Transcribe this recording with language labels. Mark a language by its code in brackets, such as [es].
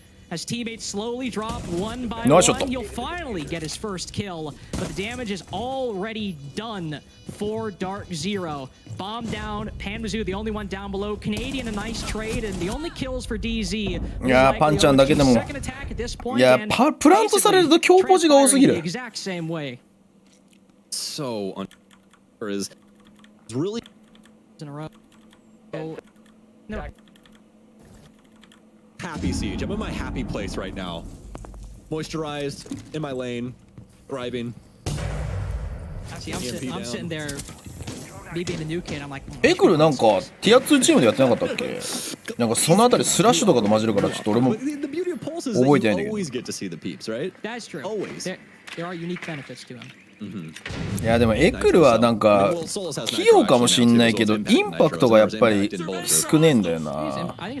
[en] As teammates slowly drop one by Nice one, shot. you'll finally get his first kill. But the damage is already done for DarkZero. Bomb down, Panmazoo the only one down below. Canadian a nice trade, and the only kills for DZ. [ja] いやパンちゃんだけでも。いやプラントされると強ポジが多すぎる。 [en] Exact same way. So is really In a row. No. Happy Siege. I'm in my happy place right now. Moisturized, in my lane, thriving. See, I'm sitting there, me being a new kid, I'm like. [ja] エクルなんかティア2チームでやってなかったっけ？なんかそのあたりスラッシュとかと混じるからちょっと俺も覚えてないんだけど。 [en] Always get to see the peeps, right? That's true. Always. There are unique benefits to him. [ja] いやでもエクルはなんか器用かもしんないけどインパクトがやっぱり少ねえんだよな。